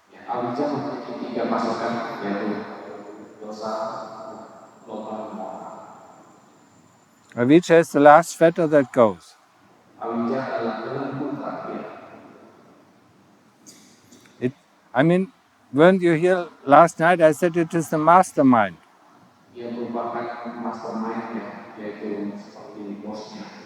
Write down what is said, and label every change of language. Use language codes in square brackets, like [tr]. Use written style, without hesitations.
[id] Avijja memiliki 3 pasukan, yaitu dosa, loba, dan moha. [en] Avijja is the last fetter that goes. [id] Avijja adalah belenggu terakhir. [en] Weren't you here last night? I said it is the mastermind. [id] Ia merupakan mastermind-nya, yaitu seperti bosnya.